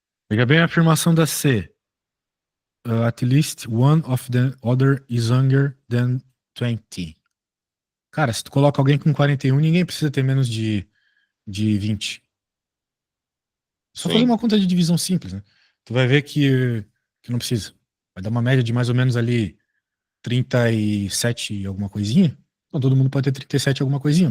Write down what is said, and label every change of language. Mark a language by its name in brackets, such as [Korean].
[Portuguese] Veja bem a afirmação da C. [English] At least one of the other is younger than 20. [Portuguese] Cara, se tu coloca alguém com 41, ninguém precisa ter menos de 20. Só fazer uma sim, conta de divisão simples, né? Tu vai ver que não precisa. Vai dar uma média de mais ou menos ali 37 e alguma coisinha. Então todo mundo pode ter 37 e alguma coisinha.